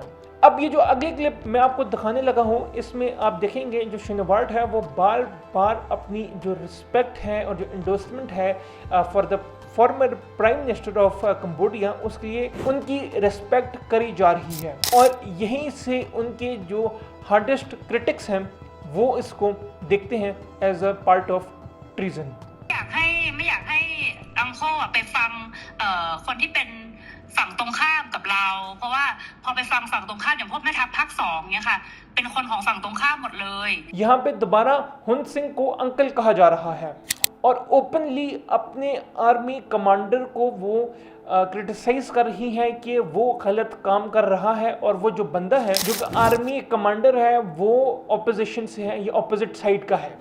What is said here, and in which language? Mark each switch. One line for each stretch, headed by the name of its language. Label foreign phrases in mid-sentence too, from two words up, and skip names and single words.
Hindi: अब ये जो अगली क्लिप मैं आपको दिखाने लगा हूँ, इसमें आप देखेंगे जो शिनवार्ड है वो बार बार अपनी जो रिस्पेक्ट है और जो इंडोर्समेंट है
English: for the former prime minister of Cambodia,
Hindi: उसके लिए उनकी रिस्पेक्ट करी जा रही है। और यहीं से उनके जो
English: hardest critics
Hindi: हैं वो इसको देखते हैं
English: as a part of treason.
Thai: ไม่อยากให้อังโคไปฟังคนที่เป็นฝั่งตรงข้ามกับเราเพราะว่าพอไปฟังฝั่งตรงข้ามอย่างพวกแม่ทัพภาค2เนี่ยค่ะเป็นคนของฝั่งตรงข้ามหมดเลย
Hindi: यहाँ पे दोबारा हुन सिंह को अंकल कहा जा रहा है और ओपनली अपने
English: army commander
Hindi: को वो क्रिटिसाइज कर रही हैं कि वो गलत काम कर रहा है और वो जो बंदा है जो
English: army commander
Hindi: है वो ऑपोजिशन से है, ये
English: opposite side
Hindi: का है।